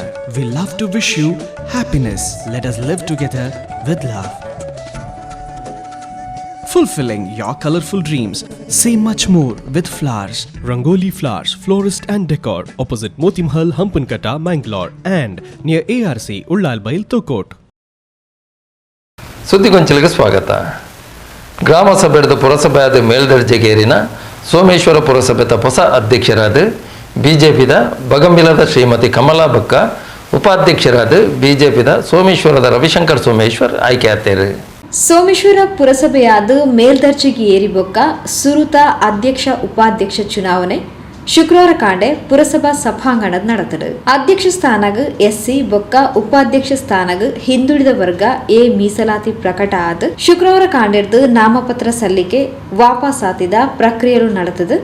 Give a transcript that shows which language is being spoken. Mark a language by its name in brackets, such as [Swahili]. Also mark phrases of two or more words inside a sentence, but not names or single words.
[English] We love to wish you happiness. Let us live together with love. Fulfilling your colorful dreams. Say much more with flowers. Rangoli Flowers, Florist and Decor, opposite Moti Mahal, Hampankatta, Mangalore, and near ARC, Ullalbail, Tokot. [Tulu] ಸುದ್ದಿಗೊಂಚಲಿಗೆ ಸ್ವಾಗತ. ಗ್ರಾಮ ಸಭೆದ ಪುರಸಭೆಯಾದ ಮೇಲ್ದರ್ಜೆಗೇರಿನ ಸೋಮೇಶ್ವರ ಪುರಸಭೆದ ಹೊಸ ಅಧ್ಯಕ್ಷರಾದ ಬಿಜೆಪಿದ ಬಗಂಬಿಲದ ಶ್ರೀಮತಿ ಕಮಲಾ ಬಕ್ಕ, ಉಪಾಧ್ಯಕ್ಷರಾದ ಬಿಜೆಪಿದ ಸೋಮೇಶ್ವರದ ರವಿಶಂಕರ್ ಸೋಮೇಶ್ವರ್ ಆಯ್ಕೆಯಾಗ್ತಾರೆ. ಸೋಮೇಶ್ವರ ಪುರಸಭೆಯಾದ ಮೇಲ್ದರ್ಜೆಗೆ ಏರಿ ಬೊಕ್ಕ ಸುರುತ ಅಧ್ಯಕ್ಷ ಉಪಾಧ್ಯಕ್ಷ ಚುನಾವಣೆ ಶುಕ್ರವಾರ ಕಾಂಡೆ ಪುರಸಭಾ ಸಭಾಂಗಣದ ನಡೆತದೆ. ಅಧ್ಯಕ್ಷ ಸ್ಥಾನಗ ಎಸ್ಸಿ ಬೊಕ್ಕ ಉಪಾಧ್ಯಕ್ಷ ಸ್ಥಾನಗ ಹಿಂದುಳಿದ ವರ್ಗ ಎ ಮೀಸಲಾತಿ ಪ್ರಕಟ ಆದ ಶುಕ್ರವಾರ ಕಾಂಡೆರ್ದು ನಾಮಪತ್ರ ಸಲ್ಲಿಕೆ ವಾಪಸ್ ಆತಿದ ಪ್ರಕ್ರಿಯೆಗಳು ನಡೆತದೆ.